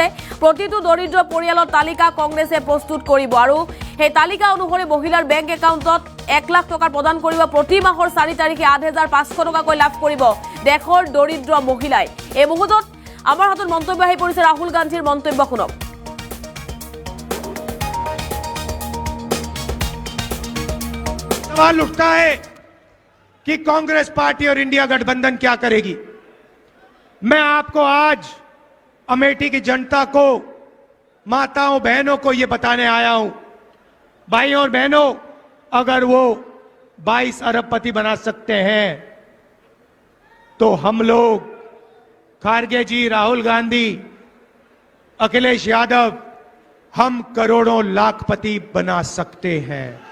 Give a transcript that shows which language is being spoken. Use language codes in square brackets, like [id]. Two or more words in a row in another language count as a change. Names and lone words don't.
[as] প্ৰতিটো দৰিদ্ৰ পৰিয়ালৰ তালিকা কংগ্ৰেছে প্ৰস্তুত কৰিব আৰু সেই তালিকা অনুসৰি মহিলাৰ বেংক একাউণ্টত 1 লাখ টকা প্ৰদান কৰিব। প্ৰতি মাহৰ 4 তাৰিখে 8,500 টকাকৈ লাভ কৰিব দেশৰ দৰিদ্ৰ মহিলাই। এই মুহূৰ্তত আমাৰ হাতত মন্তব্য আহি পৰিছে ৰাহুল গান্ধীৰ মন্তব্য শুনক। [hi] सवाल उठता है कि कांग्रेस पार्टी और इंडिया गठबंधन क्या करेगी। मैं आपको आज अमेठी की जनता को, माताओं बहनों को यह बताने आया हूं, भाइयों और बहनों, अगर वो 22 अरबपति बना सकते हैं तो हम लोग खारगे जी, राहुल गांधी, अखिलेश यादव, हम करोड़ों लाखपति बना सकते हैं।